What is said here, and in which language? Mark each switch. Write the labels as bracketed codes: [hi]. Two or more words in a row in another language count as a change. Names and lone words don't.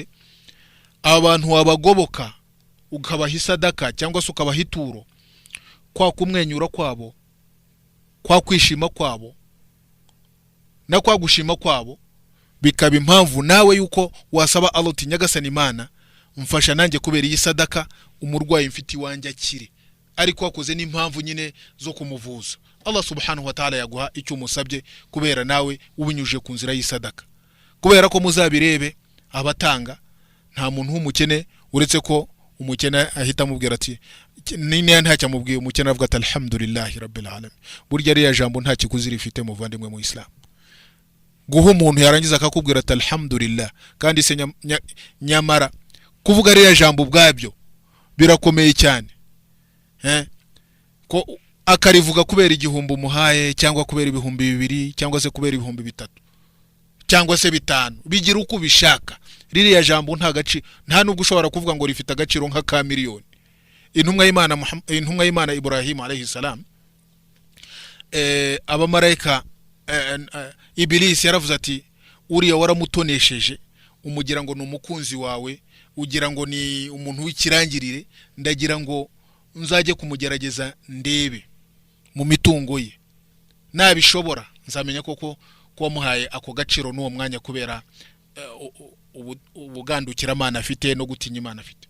[rw] Abantu wabagoboka ukabaha isadaka cyangwa se ukabaha ituro, kwa kumwenyura kwabo, kwa kwishima kwabo na kwa gushima kwabo bikaba impamvu nawe yuko wasaba Allah uti Nyagasani Imana mfasha nanjye kubera iyi sadaka umurwayi mfite iwanjye akire, ariko wakoze n'impamvu nyine zo kumuvuza. [ar] الله سبحانه وتعالى [rw] yaguha icyo umusabye kubera nawe ubinyuje ku nzira y'isadaka. Kubera ko muzabirebe abatanga nta muntu w'umukene uretse ko umukene ahita amubwira ati nini ntacyo amubwiye, umukene avuga ati [ar] الحمد لله رب العالمين. [rw] Burya ari ya jambo nta kikuzi rifite muvandimwe mu Islam. Guha umuntu yarangiza akakubwira ati alhamdulillah kandi se nyamara kuvuga ari ya jambo ubwabyo birakomeye cyane. Ko akarivuga kubera igihumbi umuhaye cyangwa kubera ibihumbi 2 cyangwa se kubera ibihumbi 3 cyangwa se 5 bigira uko bishaka. Ririya jambo nta gaci, nta nubwo ushobora kuvuga ngo rifite agaciro nka ka miliyoni. Intumwa y'Imana Ibrahim [ar] عليه السلام, [rw] abamarayika Iblis yaravuze ati uriya waramutonesheje umugira ngo ni umukunzi wawe, ugira ngo ni umuntu w'ikirangirire, ndagira ngo nzajye kumugerageza ndebe mu mitungo ye, nabishobora nzamenya koko ko wamuhaye ako gaciro n'uwo mwanya kubera ubugandukira Imana afite no gutinya Imana afite.